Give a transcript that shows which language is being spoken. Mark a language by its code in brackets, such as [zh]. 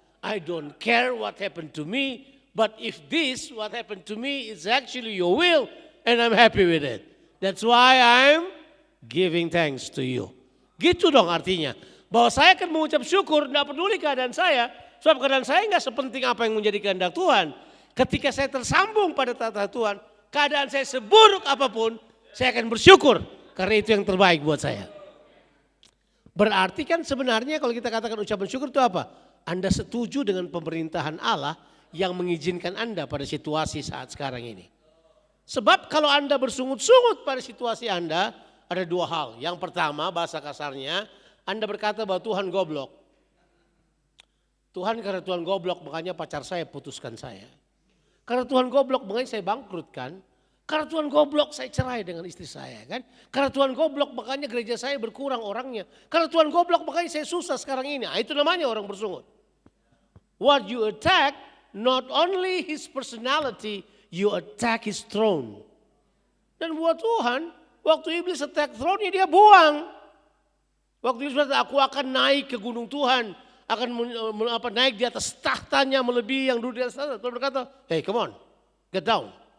[en] I don't care what happened to me, but if this what happened to me is actually your will and I'm happy with it. That's why I'm giving thanks to you. [id] Gitu dong artinya. Bahwa saya akan mengucap syukur, tidak peduli keadaan saya. Sebab keadaan saya enggak sepenting apa yang menjadi kehendak Tuhan. Ketika saya tersambung pada tahta Tuhan, keadaan saya seburuk apapun, saya akan bersyukur. Karena itu yang terbaik buat saya. Berarti kan sebenarnya kalau kita katakan ucapan syukur itu apa? Anda setuju dengan pemerintahan Allah yang mengizinkan Anda pada situasi saat sekarang ini. Sebab kalau Anda bersungut-sungut pada situasi Anda, ada dua hal. Yang pertama bahasa kasarnya, Anda berkata bahwa Tuhan goblok. Tuhan karena Tuhan goblok makanya pacar saya putuskan saya. Karena Tuhan goblok makanya saya bangkrutkan. Karena Tuhan goblok saya cerai dengan istri saya kan. Karena Tuhan goblok makanya gereja saya berkurang orangnya. Karena Tuhan goblok makanya saya susah sekarang ini. Itu namanya orang bersungut. [en] What you attack not only his personality, you attack his throne. [id] Dan buat Tuhan, waktu iblis [en] attack [id] throne-nya dia buang. Waktu iblis berkata aku akan naik ke gunung Tuhan. Akan naik di atas tahtanya melebihi yang dulu di atas tahta. Tuhan berkata, [en] hey come on, get down.